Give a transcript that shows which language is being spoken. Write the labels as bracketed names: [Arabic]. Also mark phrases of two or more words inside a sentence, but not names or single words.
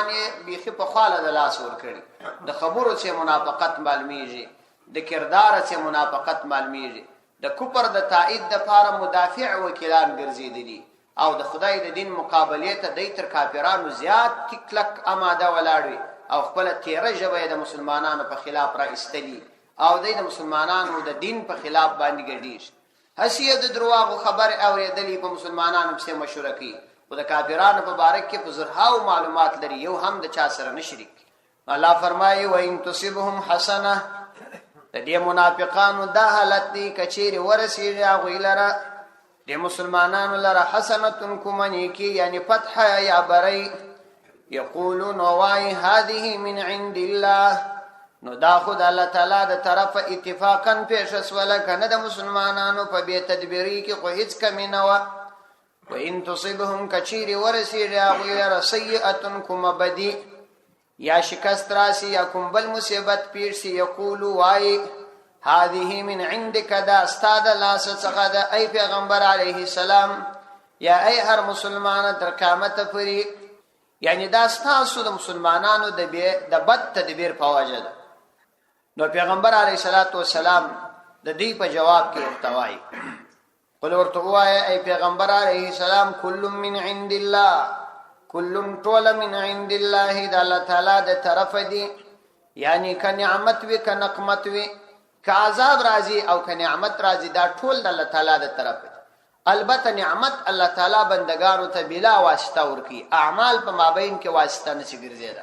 [Pashto] یې بیخي په خاله د لاس ور کړی، د خبرو چې منافقت معلومیږي، د کردار چې منافقت معلومیږي، د کفر د تایید د لپاره مدافع وکیلان ګرځېدلي او د خدای د دین مقابله ته د تر کافرانو زیات کلک آماده ولاړوي او خپل تیره ژبه د مسلمانانو په خلاف را استلی او د مسلمانانو د دین په خلاف باندې ګرځي. حسیه د درواغو خبر اوریدلی په مسلمانانو په مشوره کوي او د کافرانو په باره کې په زرهاو معلومات لري، یو هم د چا سره نه شریک. الله فرمایي [Arabic] وَإِن تُصِبْهُمْ حَسَنَةٌ [Pashto] د دې منافقانو دا حالت دی کچیر ورسیږي هغوی لره د مسلمانانو لره حسنة کومنی کی یعنی فتح یا بری یقولون وای [Arabic] هذه من عند الله، [Pashto] نو دا خود الله تعالی د طرف اتفاقا پیش اسوله کنه د مسلمانانو په بی تدبیری کې خو هیڅ کمی نه و. [Arabic] وَإِن تُصِبْهُمْ [Pashto] کچیر ورسیږي هغوی لره سیئة کوم بدی یا شکست راسی یا کوم بل مصیبت پیش سی یقولو وای [Arabic] هذه من عندك، [Pashto] دا استاد لاس څخه دا ای پیغمبر علیه السلام یا ای هر مسلمان تر قیامت پورې، یعنی دا ستاسو د مسلمانانو د بد تدبیر په وجه ده. نو پیغمبر علیه الصلاۃ والسلام د دې په جواب کې ورتوای قل ورته وایي ای پیغمبر علیه السلام [Arabic] کل من عند الله، کل طول من عند الله، [Pashto] د الله تعالی د طرف دی، یعنی که نعمت وی که نقمت وی، که عذاب راځي او که نعمت راځي، دا ټول د الله تعالی د طرف دی. البته نعمت الله تعالی بندگانو ته بلا واسطه ورکی، اعمال په مابین کې واسطه نشي ګرځیدای.